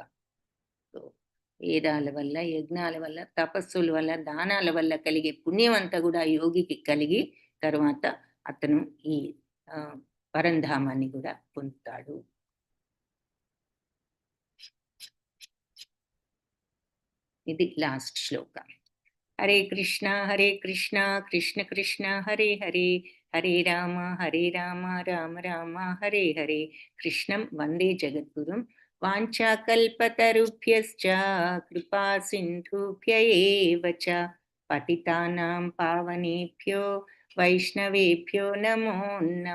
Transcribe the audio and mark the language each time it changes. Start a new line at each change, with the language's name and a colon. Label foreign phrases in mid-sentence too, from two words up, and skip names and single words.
Telugu: సో వేదాల వల్ల, యజ్ఞాల వల్ల, తపస్సుల వల్ల, దానాల వల్ల కలిగే పుణ్యం అంతా కూడా యోగికి కలిగి తర్వాత అతను ఈ పరంధామాన్ని కూడా పొందుతాడు. ఇది లాస్ట్ శ్లోకం.
Sanskrit: హరే కృష్ణ కృష్ణ కృష్ణ హరే హరే, హరే రామ రామ రామ హరే హరే. కృష్ణం వందే జగద్గురుం. వాంఛాకల్పతరుభ్యశ్చ కృపా సింధుభ్య ఏవ చ పతితానాం పావనేభ్యో వైష్ణవేభ్యో నమో నమః.